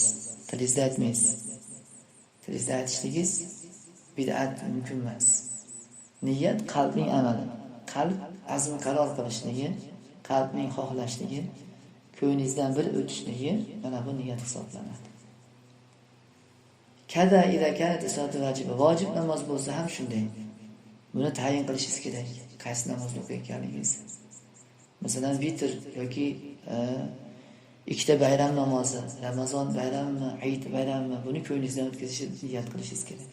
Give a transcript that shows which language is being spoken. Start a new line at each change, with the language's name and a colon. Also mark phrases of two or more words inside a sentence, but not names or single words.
Uzbek: Tilingizda aytmaysiz. Tilingizda aytishligingiz bid'at mumkin emas. Niyat qalbning amali. Qalb azm qaror qilishligi, qalbning xohlashligi, ko'nglingizdan bir o'tishligi mana bu niyat hisoblanadi.
Arabic: وكذا إذا كانت الصلاة واجبة.
Uzbek: Vojib namoz bo'lsa ham shunday. Buni tayin qilishingiz kerak. Qaysi namozni o'qiyotganingiz. Masalan, vitr yoki ikkita bayram namozi, Ramazon bayrammi, Eid bayrammi, buni ko'nglingizdan o'tkazishni niyat qilishingiz kerak.